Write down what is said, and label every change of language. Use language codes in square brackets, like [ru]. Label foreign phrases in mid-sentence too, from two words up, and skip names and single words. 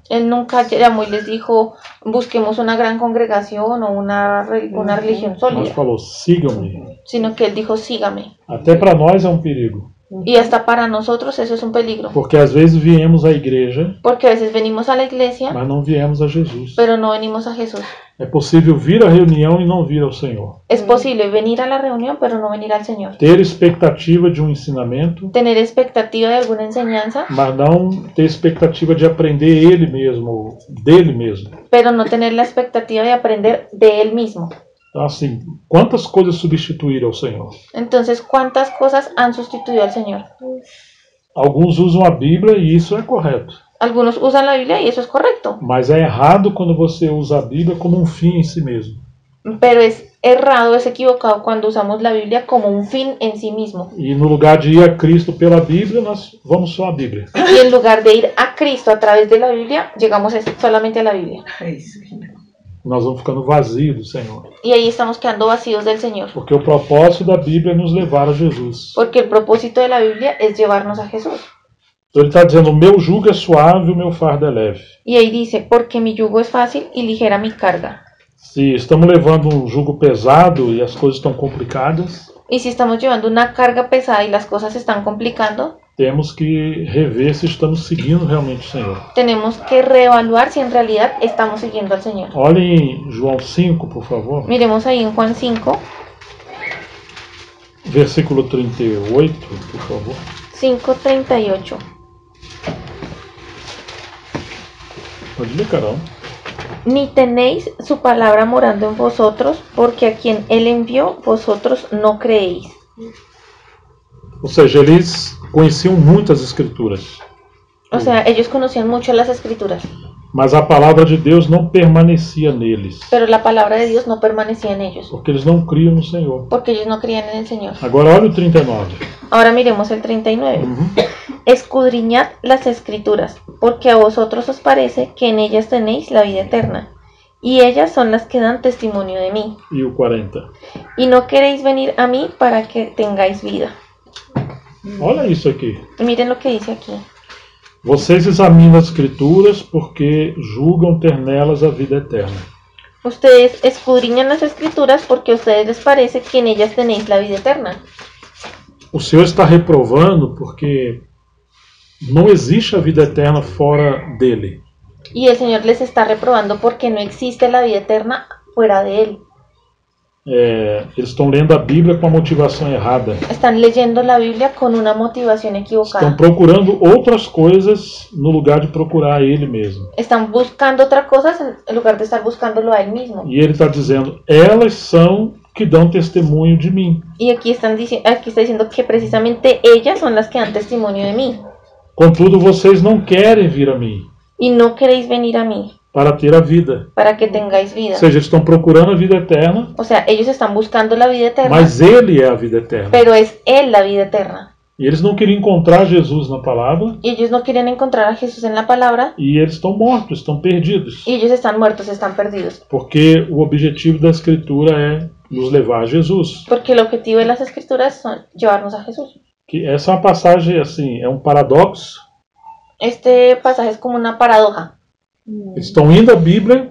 [es] Él nunca llamó y les dijo, busquemos una gran congregación o una religión [pt] Mas [es] sólida. [pt] falou, sigam-me. [es] Sino que él dijo, sígame. [pt] Até para nós é um perigo. [es] Y hasta para nosotros eso es un peligro. [pt] Porque às vezes viemos à igreja, [es] Porque a veces venimos a la iglesia, [pt] mas não viemos a Jesus. [es] pero no venimos a Jesús. [pt] É possível vir à reunião e não vir ao Senhor. [es] Es posible venir a la reunión, pero no venir al Señor. [pt] Ter expectativa de um ensinamento, [es] Tener expectativa de alguna enseñanza, [pt] mas não ter expectativa de aprender ele mesmo, dele mesmo. [es] pero no tener la expectativa de aprender de Él mismo. [pt] Então, assim, quantas coisas substituíram o Senhor? [es] Entonces, ¿cuántas cosas han sustituido al Señor? [pt] Alguns usam a Bíblia e isso é correto. [es] Algunos usan la Biblia y eso es correcto, [pt] Mas é errado quando você usa a Bíblia como um fim em si mesmo. [es] pero es errado, es equivocado cuando usamos la Biblia como un fin en sí mismo. [pt] E no lugar de ir a Cristo pela Bíblia, nós vamos só à Bíblia. [es] Y en lugar de ir a Cristo a través de la Biblia, llegamos solamente a la Biblia. [pt] Nós vamos ficando vazios do Senhor. [es] Y ahí estamos quedando vacíos del Señor. [pt] Porque o propósito da Bíblia é nos levar a Jesus. [es] Porque el propósito de la Biblia es llevarnos a Jesús. [pt] Então ele está dizendo, o meu jugo é suave, o meu fardo é leve. [es] Y ahí dice, porque mi yugo es fácil y ligera mi carga. [pt] Se estamos levando um jugo pesado e as coisas estão complicadas, [es] Y si estamos llevando una carga pesada y las cosas se están complicando, [pt] temos que rever se estamos seguindo realmente o Senhor. [es] tenemos que reevaluar si en realidad estamos siguiendo al Señor. [pt] Olhem em João 5, por favor. [es] Miremos ahí en Juan 5, Versículo 38, por favor. 5:38. [pt] Pode ler, Carol. [es] Ni tenéis su palabra morando en vosotros, porque a quien Él envió, vosotros no creéis. [pt] Ou seja, eles conheciam muitas escrituras, [es] O sea, ellos conocían mucho las Escrituras, [pt] mas a palavra de Deus não permanecia neles, [es] pero la palabra de Dios no permanecía en ellos, [pt] porque eles não criam no Senhor. [es] porque ellos no creían en el Señor. [pt] Agora olha o 39. [es] Ahora miremos el 39. Escudriñad las Escrituras, porque a vosotros os parece que en ellas tenéis la vida eterna, y ellas son las que dan testimonio de mí. [pt] E o 40. [es] Y no queréis venir a mí para que tengáis vida. [pt] Olha isso aqui. [es] Miren lo que dice aquí. [pt] Vocês examinam as escrituras porque julgam ter nelas a vida eterna. [es] Ustedes escudriñan las Escrituras porque a ustedes les parece que en ellas tenéis la vida eterna. [pt] O Senhor está reprovando porque não existe a vida eterna fora dele. [es] Y el Señor les está reprobando porque no existe la vida eterna fuera de Él. [pt] Eles estão lendo a Bíblia com a motivação errada. [es] Están leyendo la Biblia con una motivación [pt] Estão [es] equivocada. [pt] procurando outras coisas no lugar de procurar a Ele mesmo. [es] Están buscando otras cosas en lugar de estar buscándolo a Él mismo. [pt] E Ele está dizendo, elas são que dão testemunho de mim. [es] Y aquí está diciendo que precisamente ellas son las que dan testimonio de mí. [pt] Contudo, vocês não querem vir a mim [es] Y no queréis venir a mí [pt] para ter a vida. [es] para que tengáis vida. [pt] Ou seja, eles estão procurando a vida eterna, [es] O sea, ellos están buscando la vida eterna, [pt] mas Ele é a vida eterna. [es] pero es Él la vida eterna. [pt] E eles não queriam encontrar Jesus na palavra, [es] Y ellos no quieren encontrar a Jesús en la palabra, [pt] e eles estão mortos, estão perdidos. [es] y ellos están muertos, están perdidos. [pt] Porque o objetivo da Escritura é nos levar a Jesus. [es] Porque el objetivo de las Escrituras son llevarnos a Jesús. [pt] Que essa é uma passagem, assim, é um paradoxo. [es] Este pasaje es como una paradoja, [pt] Eles estão indo à Bíblia